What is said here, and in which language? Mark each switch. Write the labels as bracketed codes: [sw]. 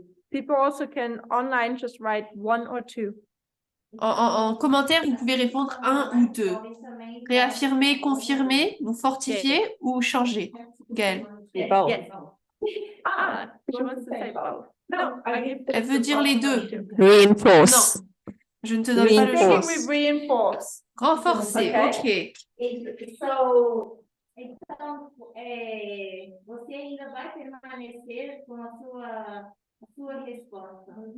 [en] People also can online just write 1 or 2. [fr] En commentaire, vous pouvez répondre 1 ou 2. Réaffirmer, confirmer, ou fortifier ou changer. Gaëlle. [en] Yes. Ah, she wants to say both. No, I give [fr] Elle veut dire les deux. [en] Reinforce. [fr] Je ne te donne pas le choix. [en] Thinking we reinforce. [fr] Renforcer, [en] Okay. [fr] ok. [pt] So, então, você ainda vai permanecer com a sua resposta.